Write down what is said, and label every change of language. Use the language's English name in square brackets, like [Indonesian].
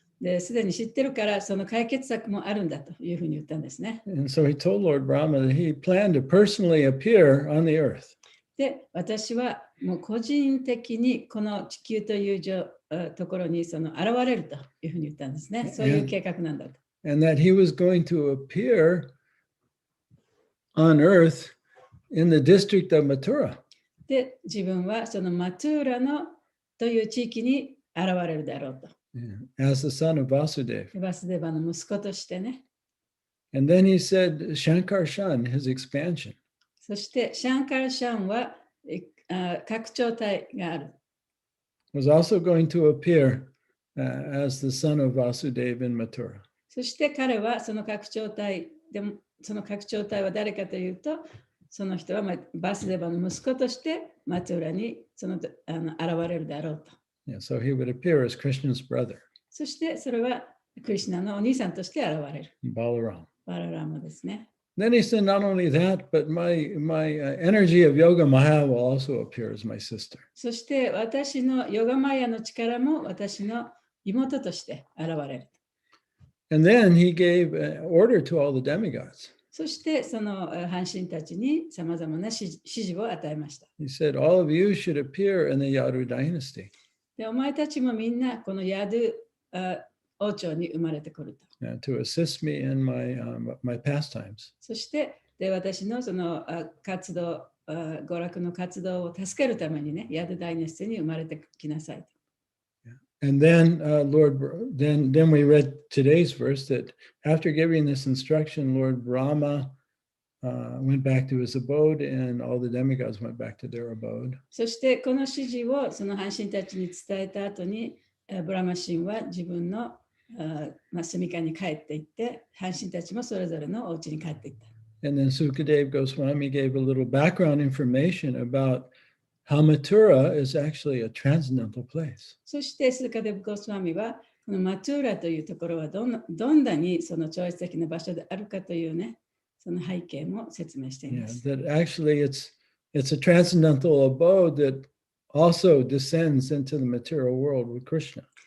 [Japanese] ですでに知ってるからその解決策もあるんだというふうに言ったんですね。 [English] And so he told Lord Brahma that he planned to personally appear on the earth. [Japanese] で、私はもう個人的にこの地球というところにその現れるというふうに言ったんですね。そういう計画なんだと。 [English] And that he was going to appear on earth in the district of Mathura. [Japanese] で、自分はそのマトゥーラのという地域に現れるであろうと。 [English] Yeah, as the son of Vasudeva. [Japanese] バスデバの息子としてね。 [English] And then he said Shankarshan, his expansion. [Japanese] そしてシャンカルシャンは拡張体がある。 [English] Was also going to appear as the son of Vasudeva in Mathura. [Japanese] そして彼はその拡張体でもその拡張体は誰かというと、その人はバスデバの息子としてマトゥーラに現れるであろうと。 [English] Yeah, so he would appear as Krishna's brother, [Japanese] そしてそれはクリシュナのお兄さんとして現れる。 [English] Balaram. [Japanese] バララマですね。 [English] Then he said, not only that, but my energy of Yoga Maya will also appear as my sister. [Japanese] そして私のヨガマヤの力も私の妹として現れる。 [English] And then he gave order to all the demigods. [Japanese] そしてその半神たちにさまざまな指示を与えました。 [English] He said, all of you should appear in the Yadu dynasty [Japanese] でお前たちもみんなこのヤドゥ王朝に生まれてくると。 [English] to assist me in my pastimes. [Japanese] そして私のその活動、娯楽の活動を助けるためにね、ヤドゥダイナスティに生まれてきなさい。 [English] And then then we read today's verse that after giving this instruction, Lord Brahma went back to his abode and all the demigods went back to their abode. [Japanese] そしてこの指示をその半神たちに伝えた後に、ブラマ神は自分の住処に帰っていって、半神たちもそれぞれのお家に帰っていった。 [English] And then Sukadeva Goswami gave a little background information about how Mathura is actually a transcendental place. [Japanese] そしてスーカデブ・ゴスワミはこのマトゥーラというところはどんなにその超越的な場所であるかというね、その背景も説明していま [English] Yeah, [Japanese] す。 [English] that actually it's a transcendental abode that also descends into the material world with Krishna.